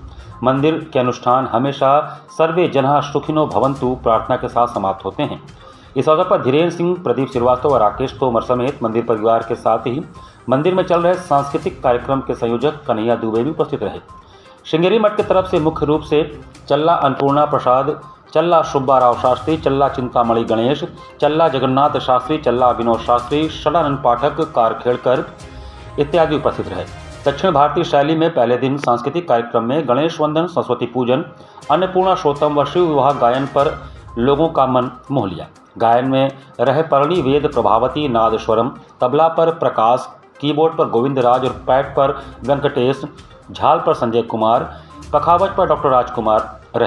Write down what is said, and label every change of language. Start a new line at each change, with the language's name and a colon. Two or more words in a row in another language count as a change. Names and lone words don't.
Hindi: मंदिर के अनुष्ठान हमेशा
Sanskrit: सर्वे जनाः सुखिनो भवन्तु
Hindi: प्रार्थना के साथ समाप्त होते हैं। इस अवसर पर धीरेन्द्र सिंह, प्रदीप श्रीवास्तव और राकेश तोमर समेत मंदिर परिवार के साथ ही मंदिर में चल रहे सांस्कृतिक कार्यक्रम के संयोजक कन्हैया दुबे भी उपस्थित रहे। श्रृंगेरी मठ की तरफ से मुख्य रूप से चल्ला अन्नपूर्णा प्रसाद, चल्ला सुब्बा राव शास्त्री, चल्ला चिंतामणि गणेश, चल्ला जगन्नाथ शास्त्री, चल्ला विनोद शास्त्री, षडानंद पाठक, कारखेड़कर इत्यादि उपस्थित रहे। दक्षिण भारतीय शैली में पहले दिन सांस्कृतिक कार्यक्रम में गणेश वंदन, सरस्वती पूजन, अन्नपूर्णा स्तोत्रम व शिव विवाह गायन पर लोगों का मन मोह लिया। गायन में रहे परणी वेद प्रभावती नादस्वरम, तबला पर प्रकाश, कीबोर्ड पर गोविंद राज और पैड पर वेंकटेश, झाल पर संजय कुमार, पखावज पर डॉक्टर राजकुमार रहे।